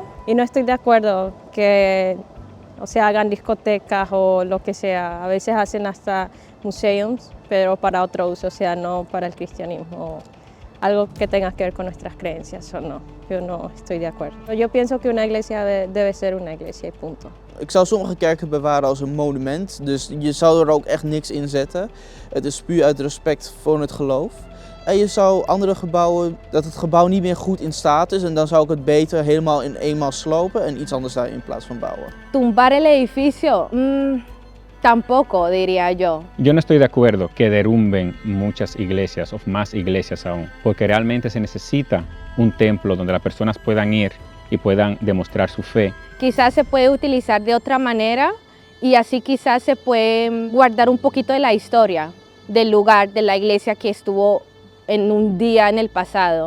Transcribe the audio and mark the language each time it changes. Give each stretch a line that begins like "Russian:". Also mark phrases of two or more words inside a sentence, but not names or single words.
Spanish: Y no estoy de acuerdo que hagan discotecas o lo que sea. A veces hacen hasta museums, pero para otro uso, o sea, no para el cristianismo. Algo que tenga que ver con nuestras creencias o no. Yo no estoy de acuerdo. Yo pienso que una iglesia debe ser una iglesia y punto.
Dutch: Ik zou sommige kerken bewaren als een monument, dus je zou er ook echt niks in zetten. Het is puur uit respect voor het geloof. En je zou andere gebouwen, dat het gebouw niet meer goed in staat is en dan zou ik het beter helemaal in eenmaal slopen en iets anders daar in plaats van bouwen.
Spanish: Tumbar el edificio, tampoco diría yo. Yo no estoy de acuerdo que derrumben muchas iglesias o más iglesias aún, porque realmente se necesita un templo donde las personas puedan ir y puedan demostrar su fe. Quizás se puede utilizar de otra manera y así quizás se puede guardar un poquito de la historia del lugar, de la iglesia que estuvo en un día en el pasado.